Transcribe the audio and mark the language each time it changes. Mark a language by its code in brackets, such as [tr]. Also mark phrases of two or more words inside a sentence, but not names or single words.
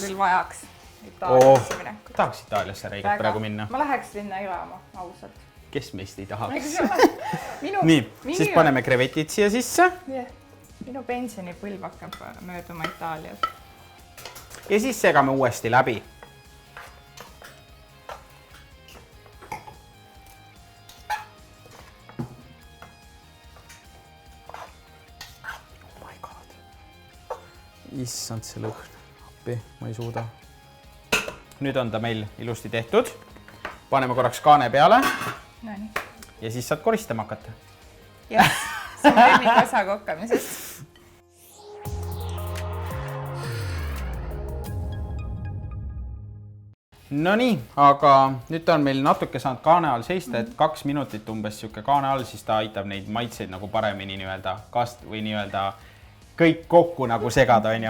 [et] Seda küll vajaks Itaaliasse minekut. Tahaks Itaaliasse Reigat praegu minna. Ma läheks sinna elama, ausalt. Kes meist ei tahaks? Nii, siis paneme krevetid siia sisse. Minu pensionipõlv hakkab mööduma Itaalias. Ja siis segame uuesti läbi. [en] Oh my god. [et] Issand see lõhn. Appi, ma ei suuda. Nüüd on ta meil ilusti tehtud. Paneme korraks kaane peale. Nonii. Ja siis saad koristama hakata. Jah, see on lemmik osa kokkamisest. No nii, aga nüüd on meil natuke saanud kaane all seista, et 2 minutit umbes siuke kaane all, siis ta aitab neid maitseid nagu paremini nii-öelda kast või nii-öelda kõik kokku nagu segada, on ju.